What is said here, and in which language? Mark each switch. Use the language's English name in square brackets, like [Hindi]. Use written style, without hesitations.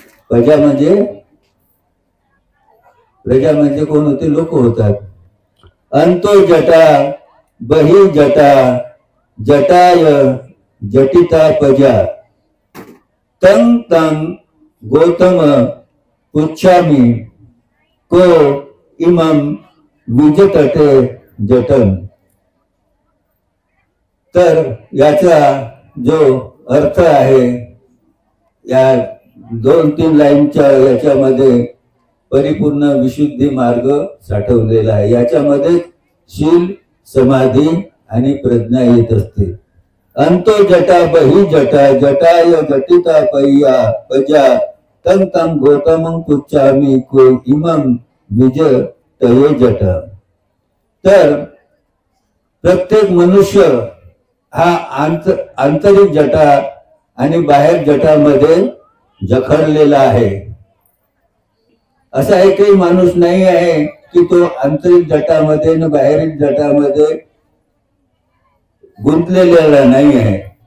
[Marathi] पजा म्हणजे प्रजा म्हणजे कोण होते? लोक होतात. [Pali] अंतो जटा बहि जटा जटाय जटिता पजा तं तं गौतम पुच्छामि को इमं विजतटे जटन। [Marathi] तर याचा जो अर्थ आहे या 2-3 लाईनच्या याच्यामध्ये परिपूर्ण विशुद्धी मार्ग साठवलेला आहे। याच्यामध्ये शील, समाधी आणि प्रज्ञा येत असते। [Pali] अंतो जटा बहि जटा जटाय जटिता पजा तं तं गौतमं पुच्छामि को इमं विजतये जट। [Marathi] तर प्रत्येक मनुष्य हा आंतरिक जटा आणि बाहेर जटामध्ये जखडलेला आहे। असा एकही माणूस नाही आहे की तो आंतरिक जटामध्ये आणि बाहेरील जटामध्ये गुंतलेला नाही आहे।